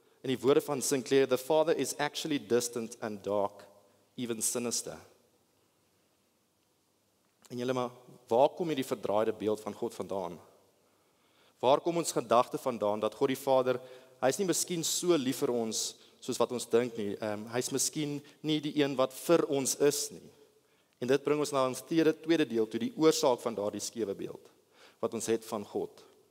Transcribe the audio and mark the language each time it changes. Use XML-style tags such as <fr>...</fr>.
<af>In die woorde van Sinclair,</af> <en>the Father is actually distant and dark, even sinister.</en> <af>En julle, maar waar kom hierdie verdraaide beeld van God vandaan? Waar kom ons gedagte vandaan dat God die Vader, hy is nie miskien so lief vir ons soos wat ons dink nie. Hy's miskien nie die een wat vir ons is nie. En dit bring ons na ons tweede deel toe, die oorsaak van daardie skewe beeld wat ons het van God.</af>